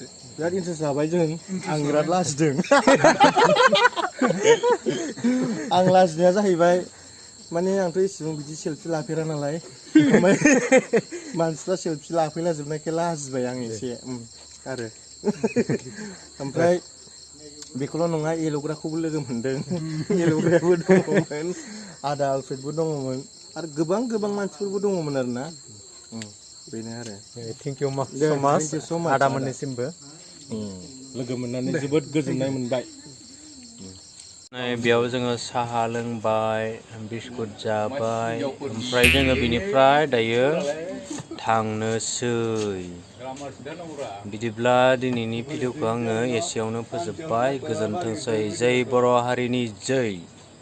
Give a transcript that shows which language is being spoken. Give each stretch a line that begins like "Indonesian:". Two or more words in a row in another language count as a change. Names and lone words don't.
Bodo: बिराद इन्टारेस्ट जाबाय जों आं बिराद लाजिदों आं लाजिनाया जाहैबाय माने आंथ' इसेबां बिदि सेल्फि लाफेरा नालाय ओमफ्राय मानसिफ्रा सेल्फि लाफैलाजोबनायखाय लाजिबाय आं एसे आरो ओमफ्राय बेखौल' नङा एल'ग्राखौबो लोगो मोनदों एल'ग्रायाबो दङमोन आदा आलफ्रेडबो दङमोन आरो गोबां मानसिफोरबो दङमोन आरोना बेनो आरो
English: thank you Thank you so much,
Bodo: आदा मोननिसिमबो लोगो मोननानै जोबोद गोजोननाय मोनबाय बेयाव जोङो साहा लोंबाय बिस्कुट जाबाय ओमफ्राय जोङो बिनिफ्राय दायो थांनोसै बिदिब्ला दिनैनि भिडिअखौ आङो एसेयावनो फोजोबबाय गोजोनथोंसै जै बर' हारिनि जै